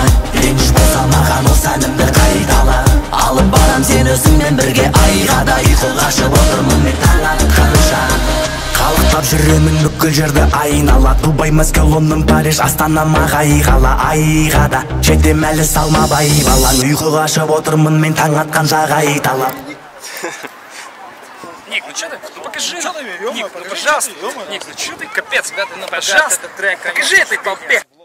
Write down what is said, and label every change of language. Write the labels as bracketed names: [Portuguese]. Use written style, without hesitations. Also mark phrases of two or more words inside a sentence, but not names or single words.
[Kazakh] Реніш болса маған осы әнімді қайтала. Алып барам сен өзіңмен бірге айға да. Ұйқы қашып отырмын мен таң атқанша. Қалықтап жүремін бүкіл жерді айнала. Дубай, Мәскеу, Лондон, Париж, Астанама қайғала. Айға да жетем әлі салмабай балаң. Ұйқы қашып отырмын мен таң атқанша қайталап. [Russian] Ник, ну что ты? Ну покажи. Ник, ну пожалуйста. Ник, ну что ты? Капец, да, ты, ну пожалуйста. Покажи этой толпе.